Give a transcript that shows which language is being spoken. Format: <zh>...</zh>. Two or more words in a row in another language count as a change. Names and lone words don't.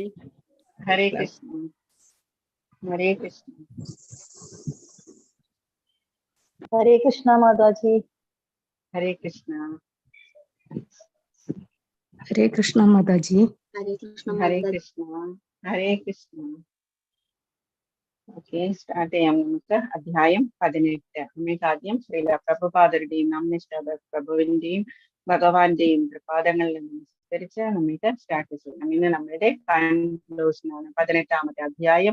<sa>हरे कृष्ण. हरे कृष्ण. हरे कृष्ण माताजी. हरे कृष्ण. हरे कृष्ण माताजी. हरे कृष्ण Hare Mataji. कृष्ण. हरे कृष्ण.</sa> <ml>ഓക്കെ, സ്റ്റാർട്ട് ചെയ്യാം. നമുക്ക് അധ്യായം 18. നമുക്ക് ആദ്യം ശ്രീല പ്രഭുപാദരുടെയും നമ്മിഷ്ട പ്രഭുവിന്റെയും ഭഗവാന്റെയും പ്രപാദങ്ങളിൽ നിന്നനുസരിച്ച് നമുക്ക് സ്റ്റാർട്ട് ചെയ്യണം. ഇന്ന് നമ്മളുടെ കൺക്ലൂഷനാണ് 18ാമത്തെ അധ്യായം.</ml>